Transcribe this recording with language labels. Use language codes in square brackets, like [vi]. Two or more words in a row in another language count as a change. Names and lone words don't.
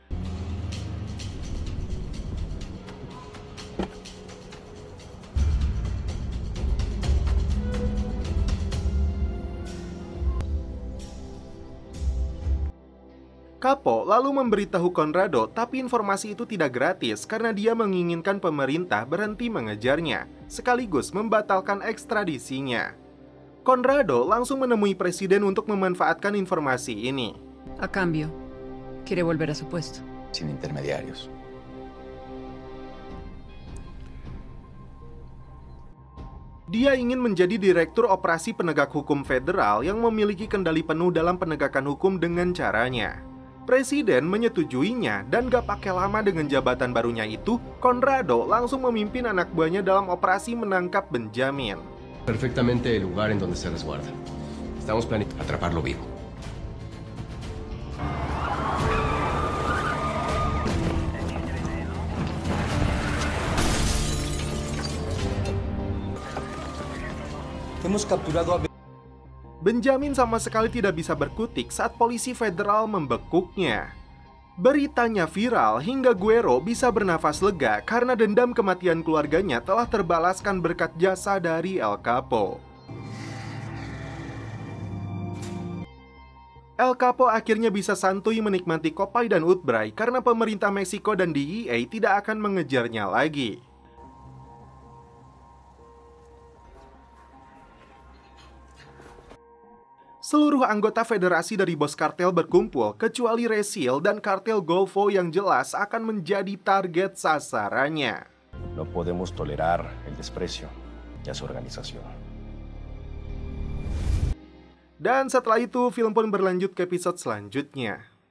[id] Capo lalu memberitahu Conrado, tapi informasi itu tidak gratis karena dia menginginkan pemerintah berhenti mengejarnya, sekaligus membatalkan ekstradisinya. Conrado langsung menemui presiden untuk memanfaatkan informasi ini. [es] A cambio, quiere volver a su puesto. Sin intermediarios. [id] Dia ingin menjadi Direktur Operasi Penegak Hukum Federal yang memiliki kendali penuh dalam penegakan hukum dengan caranya. Presiden menyetujuinya dan gak pakai lama dengan jabatan barunya itu, Conrado langsung memimpin anak buahnya dalam operasi menangkap Benjamin. [es] Perfectamente el lugar en donde se resguarda. Estamos planeando atraparlo vivo. Hemos capturado a [id] Benjamin sama sekali tidak bisa berkutik saat polisi federal membekuknya. Beritanya viral hingga Guerrero bisa bernafas lega karena dendam kematian keluarganya telah terbalaskan berkat jasa dari El Capo. El Capo akhirnya bisa santuy menikmati Kopay dan Utbray karena pemerintah Meksiko dan DEA tidak akan mengejarnya lagi. Seluruh anggota federasi dari bos kartel berkumpul, kecuali Resil dan kartel Golfo yang jelas akan menjadi target sasarannya. [es] No podemos tolerar el desprecio a su organización. [id] Dan setelah itu, film pun berlanjut ke episode selanjutnya.